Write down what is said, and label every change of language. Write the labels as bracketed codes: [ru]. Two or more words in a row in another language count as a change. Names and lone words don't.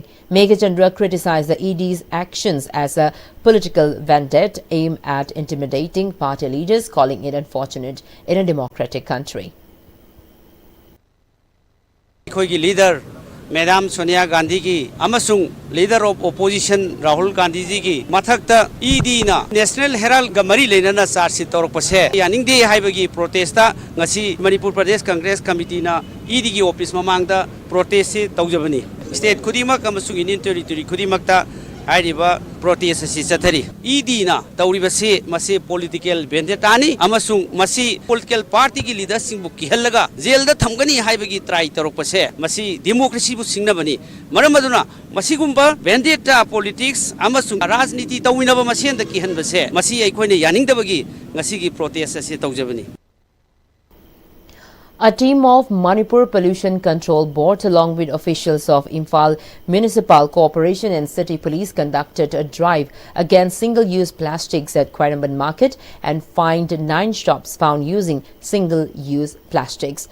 [en] Meghachandra criticized the ED's actions as a political vendetta aimed at intimidating party leaders, calling it unfortunate in a democratic country. Leader Madam [mni] Sonia Gandhi ki amasung [en] leader of opposition [mni] Rahul Gandhi ji ki mathakta ED na National Herald ga mari lenana charge torpase yaning de haibagi protesta ngasi Manipur Pradesh Congress Committee na ED ki office mamangda protest se taujabani state khudima amasung [en] Indian territory [mni] khudimakta hairiba protest si chathari ED na tauribase mase [en] political vendetta [mni] ni amasung masi [en] political party [mni] ki leaders sing bu kihallaga jail da thamgani haibagi try torpase masi democracy bu singnabani maramaduna masigumba [en] vendetta politics [mni] amasung rajniti tawinaba masen da kihanbase masi aikhoine yaningdabagi ngasi ki protest se taujabani. [en] A team of Manipur Pollution Control Board along with officials of Imphal Municipal Corporation and City Police conducted a drive against single-use plastics at Charitable Market and fined 9 shops found using single-use plastics.